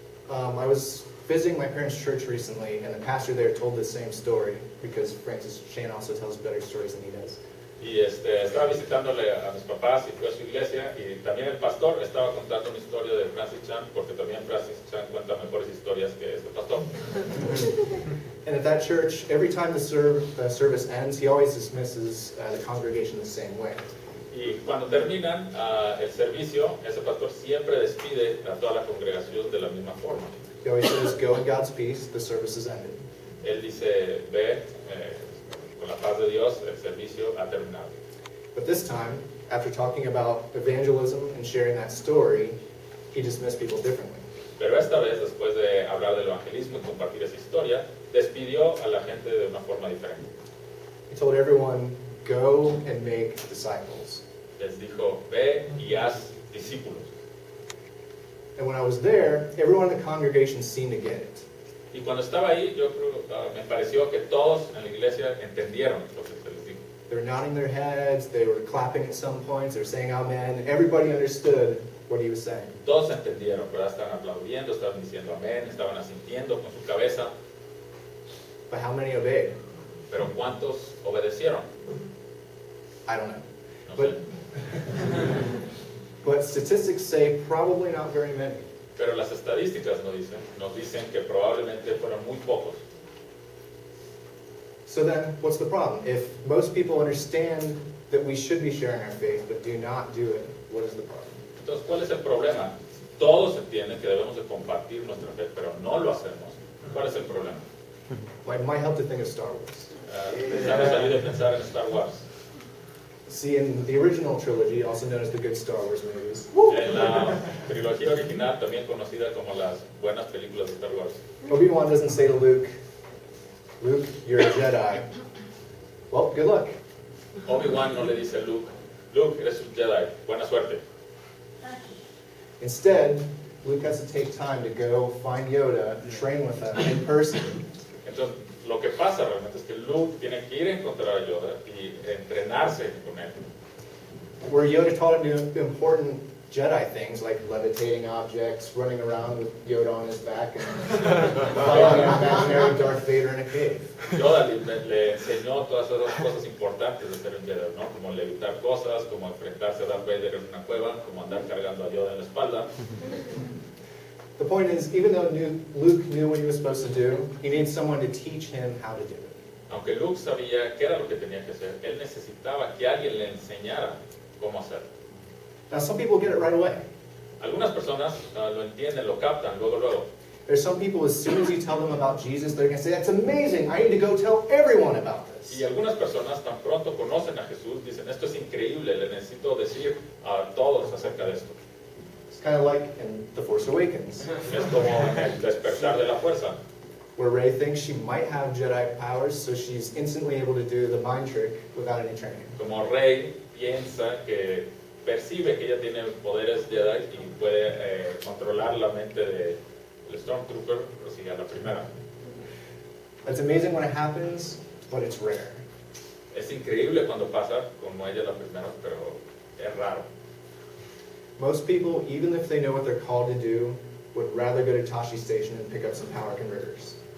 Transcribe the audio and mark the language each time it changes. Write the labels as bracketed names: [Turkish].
[English] I was visiting my parents' church recently, and the pastor there told the same story, because Francis Chan also tells better stories than he does. [Spanish] Y estaba visitándole a mis papás y fue a su iglesia, y también el pastor estaba contando una historia de Francis Chan, porque también Francis Chan cuenta mejores historias que este pastor. [English] And at that church, every time the service ends, he always dismisses the congregation the same way. [Spanish] Y cuando terminan el servicio, ese pastor siempre despide a toda la congregación de la misma forma. [English] He always says, go in God's peace, the service is ended. [Spanish] Él dice, ve, con la paz de Dios, el servicio ha terminado. [English] But this time, after talking about evangelism and sharing that story, he dismissed people differently. [Spanish] Pero esta vez, después de hablar del evangelismo y compartir esa historia, despidió a la gente de una forma diferente. [English] He told everyone, go and make disciples. [Spanish] Les dijo, ve y haz discípulos. [English] And when I was there, everyone in the congregation seemed to get it. [Spanish] Y cuando estaba ahí, yo creo, me pareció que todos en la iglesia entendieron lo que se les dijo. [English] They were nodding their heads, they were clapping at some points, they were saying amen. Everybody understood what he was saying. [Spanish] Todos entendieron, ¿verdad? Estaban aplaudiendo, estaban diciendo amén, estaban asintiendo con su cabeza. [English] But how many obeyed? [Spanish] Pero ¿cuántos obedecieron? [English] I don't know. [Spanish] No [English] But, [Spanish] sé. [English] but statistics say probably not very many. [Spanish] Pero las estadísticas nos dicen que probablemente fueron muy pocos. [English] So then, what's the problem? If most people understand that we should be sharing our faith but do not do it, what is the problem? [Spanish] Entonces, ¿cuál es el problema? Todos entienden que debemos de compartir nuestra fe, pero no lo hacemos. ¿Cuál es el problema? [English] It might help to think of Star Wars. [Spanish] ¿Sabes salir de pensar en Star Wars? [English] See, in the original trilogy, also known as the good Star Wars movies, [Spanish] En la trilogía original, también conocida como las buenas películas de Star Wars, [English] Obi-Wan doesn't say to Luke, Luke, you're a Jedi. Well, good luck. [Spanish] Obi-Wan no le dice a Luke, Luke, eres un Jedi, buena suerte. [English] Instead, Luke has to take time to go find Yoda, train with him in person. [Spanish] Entonces, lo que pasa realmente es que Luke tiene que ir a encontrar a Yoda y entrenarse con él. [English] Where Yoda taught him to important Jedi things like levitating objects, running around with Yoda on his back, and fighting an imaginary Darth Vader in a cave. [Spanish] Yoda le enseñó todas esas cosas importantes de ser un Jedi, ¿no? Como levitar cosas, como enfrentarse a Darth Vader en una cueva, como andar cargando a Yoda en la espalda. [English] The point is, even though Luke knew what he was supposed to do, he needed someone to teach him how to do it. [Spanish] Aunque Luke sabía qué era lo que tenía que hacer, él necesitaba que alguien le enseñara cómo hacerlo. [English] Now, some people get it right away. [Spanish] Algunas personas lo entienden, lo captan, luego. [English] There's some people, as soon as you tell them about Jesus, they're going to say, that's amazing, I need to go tell everyone about this. [Spanish] Y algunas personas tan pronto conocen a Jesús, dicen, esto es increíble, le necesito decir a todos acerca de esto. [English] It's kind of like in The Force Awakens, [Spanish] Es como el despertar de la fuerza, [English] where Rey thinks she might have Jedi powers, so she's instantly able to do the mind trick without any training. [Spanish] como Rey piensa que percibe que ella tiene poderes Jedi y puede controlar la mente del Stormtrooper, así a la primera. [English] That's amazing when it happens, but it's rare. [Spanish] Es increíble cuando pasa, como ella la primera, pero es raro. [English] Most people, even if they know what they're called to do, would rather go to Tashi Station and pick up some power converters.